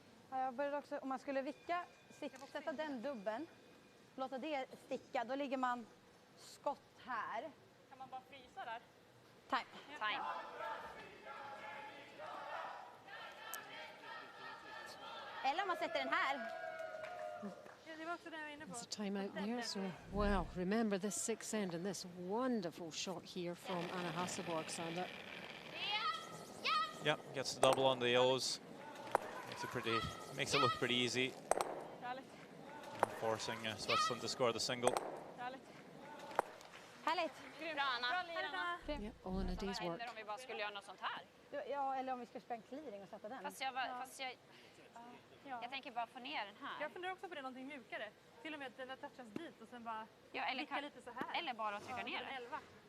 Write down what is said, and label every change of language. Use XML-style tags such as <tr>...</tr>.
<sv>Ja, jag började också, om man skulle vicka, sätta den dubben, låta det sticka, då ligger man skott här. Kan man bara frysa där?</sv> <en>Time. Time.</en> <sv>Eller om man sätter den här. Ja, det var också det jag var inne på.</sv> <en>There's a timeout there, so wow, remember this 6th end and this wonderful shot here from Anna Hasselborg, Sander. Yeah, gets the double on the yellows. Makes it look pretty easy. Forcing Switzerland to score the single.</en> <sv>Härligt. Bra, Anna.</sv> <en>Yeah, all in a day's</en> <sv>Vad</sv> <en>work.</en> <sv>händer om vi bara skulle göra något sånt här? Ja, eller om vi ska spela en clearing och sätta den. Jag tänker bara få ner den här. Jag funderar också på det, någonting mjukare. Till och med att den touchas dit och sen bara eller vicka lite så här. Eller bara trycka ner den. 11.</sv>